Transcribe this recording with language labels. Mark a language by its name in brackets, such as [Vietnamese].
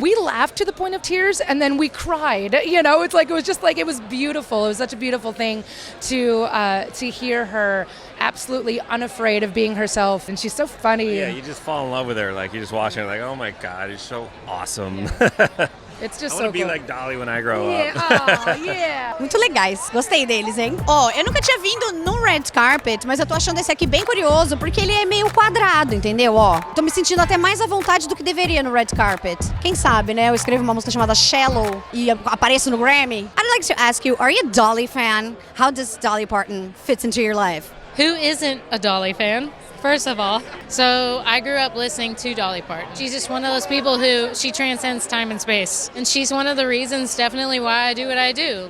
[English] We laughed to the point of tears, and then we cried. It was beautiful. It was such a beautiful thing to hear her absolutely unafraid of being herself, and she's so funny. Yeah, you just fall in love with her. Like, you just watch her, like, oh my God, she's so awesome. It's just I want to so be cool. like Dolly when I grow Yeah, up. oh, yeah. [Portuguese] Muito legais, gostei deles, hein? Ó, eu nunca tinha vindo num red carpet, mas eu tô achando esse aqui bem curioso, porque ele é meio quadrado, entendeu? Ó, tô me sentindo até mais à vontade do que deveria no red carpet. Quem sabe, né? Eu escrevo uma música chamada Shallow e apareço no Grammy. [English] I'd like to ask you, are you a Dolly fan? How does Dolly Parton fit into your life? Who isn't a Dolly fan? First of all. So I grew up listening to Dolly Parton. She's just one of those people who, she transcends time and space. And she's one of the reasons definitely why I do what I do.